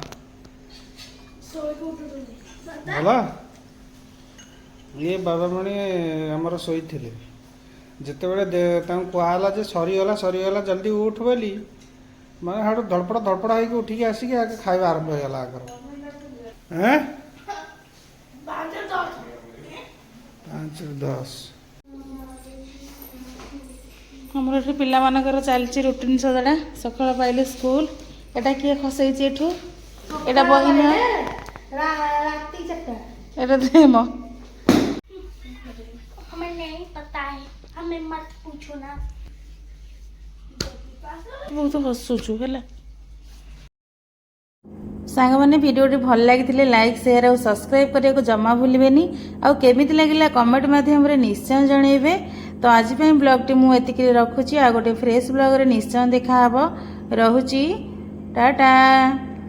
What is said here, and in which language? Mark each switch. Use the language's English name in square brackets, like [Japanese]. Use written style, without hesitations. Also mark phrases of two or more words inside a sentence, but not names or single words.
[Odia] ଭଲ ଇଏ ବାବାମଣି ଆମର ଶୋଇଥିଲେ ଯେତେବେଳେ ତାଙ୍କୁ କୁହାହେଲା ଯେ ସରିଗଲା ଜଲ୍ଦି ଉଠ ବୋଲି ମାନେ ହାଡ଼ୁ ଧଡ଼ପଡ଼ ହେଇକି ଉଠିକି ଆସିକି ଆଗେ ଖାଇବା ଆରମ୍ଭ ହେଇଗଲା ଆଗର 5-10 ଆମର ଏଠି ପିଲାମାନଙ୍କର ଚାଲିଛି ରୁଟିନ୍ ସଦାଟା ସକାଳ ପାଇଲେ ସ୍କୁଲ ଏଟା କିଏ ଖସେଇଛି ଏଠୁ ଏଟା ବହି ନୁହଁ ଏଟା ଦେମ [Hindi] हमें नहीं पता है हमें मत पूछो ना [Odia] ବହୁତ ହସୁଛୁ ହେଲା ସାଙ୍ଗମାନେ ଭିଡ଼ିଓଟି ଭଲ ଲାଗିଥିଲେ [English] like share [Odia] ଆଉ ସବସ୍କ୍ରାଇବ୍ କରିବାକୁ ଜମା ଭୁଲିବେନି ଆଉ କେମିତି ଲାଗିଲା କମେଣ୍ଟ ମାଧ୍ୟମରେ ନିଶ୍ଚୟ ଜଣାଇବେ ତ ଆଜି ପାଇଁ ବ୍ଲଗ୍ଟି ମୁଁ ଏତିକି ରଖୁଛି ଆଉ ଗୋଟେ ଫ୍ରେଶ୍ ବ୍ଲଗ୍ରେ ନିଶ୍ଚୟ ଦେଖାହେବ ରହୁଛି ଟାଟା।